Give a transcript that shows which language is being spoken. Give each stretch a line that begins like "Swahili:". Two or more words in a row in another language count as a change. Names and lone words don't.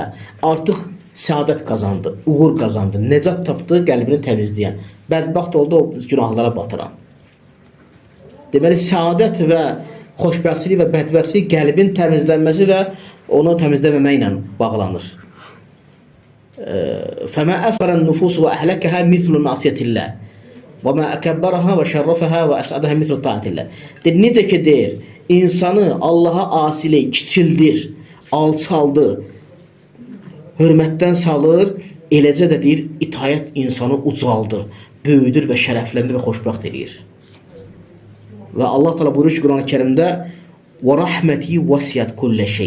Azerbaijani: Artıq səadət qazandı, uğur qazandı, necat tapdı, qəlbini təmizləyən. Bədbəxt oldu o günahlara batıran. Deməli, səadət və xoşbəxtlik və bədbəxtlik qəlbin təmizlənməsi və onu təmizləməməklə bağlanır.
Arabic: فَمَا أَسْرَ النُّفُوسُ وَأَحْلَكَهَا مِثْلُ مَعْصِيَةِ اللّٰهِ وَمَا أَكَبَّرَهَا وَشَرَّفَهَا وَأَسْعَدَهَا مِثْلُ طَاعَةِ اللّٰhi.
Azerbaijani: Necə ki deyir, insanı Allaha asiley, kiçildir, alçaldır, hörmətdən salır, eləcə də deyir, itayət insanı ucaldır, böyüdür və şərəfləndir və xoşbəxt edir. Və Allah Teala buyurur ki, Quran-ı Kərimdə:
Arabic: "ورحمتي وسعت كل شيء."